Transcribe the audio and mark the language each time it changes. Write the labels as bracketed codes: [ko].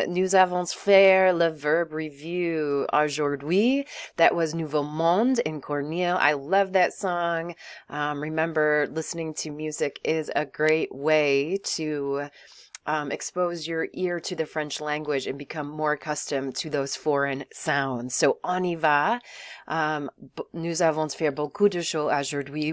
[fr] Nous avons fait le [en] verb review [fr] aujourd'hui. [en] That was Nouveau Monde in Corneille. I love that song. Remember, listening to music is a great way to expose your ear to the French language and become more accustomed to those foreign sounds. [fr] So, on y va. Nous avons fait beaucoup de choses aujourd'hui.